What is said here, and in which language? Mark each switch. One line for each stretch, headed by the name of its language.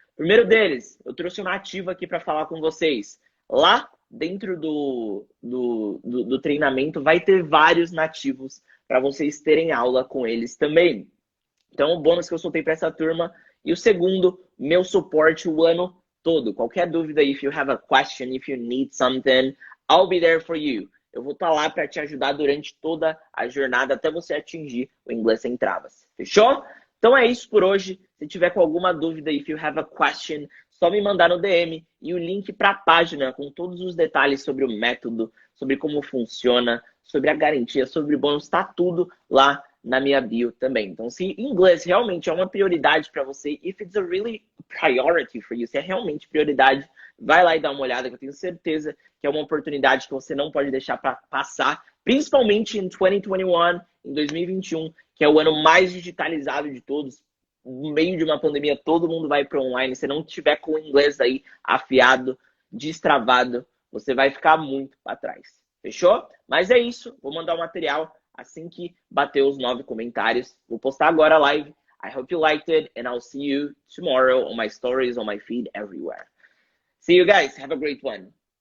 Portuguese: Primeiro deles, eu trouxe um nativo aqui para falar com vocês. Lá dentro do treinamento vai ter vários nativos para vocês terem aula com eles também. Então, o bônus que eu soltei para essa turma. E o segundo, meu suporte o ano todo. Qualquer dúvida,
English: if you have a question, if you need something, I'll be there for you.
Portuguese: Eu vou estar lá para te ajudar durante toda a jornada até você atingir o inglês sem travas. Fechou? Então é isso por hoje. Se tiver com alguma dúvida,
English: if you have a question,
Portuguese: só me mandar no DM e o link para a página com todos os detalhes sobre o método, sobre como funciona, sobre a garantia, sobre o bônus, está tudo lá na minha bio também. Então, se inglês realmente é uma prioridade para você,
English: if it's a really priority for you,
Portuguese: se é realmente prioridade, vai lá e dá uma olhada, que eu tenho certeza que é uma oportunidade que você não pode deixar para passar, principalmente em 2021, em 2021, que é o ano mais digitalizado de todos. No meio de uma pandemia, todo mundo vai para online. Se não tiver com o inglês aí afiado, destravado, você vai ficar muito para trás. Fechou? Mas é isso. Vou mandar o material assim que bater os 9 comentários. Vou postar agora a live.
English: I hope you liked it, and I'll see you tomorrow on my stories, on my feed, everywhere. See you guys. Have a great one.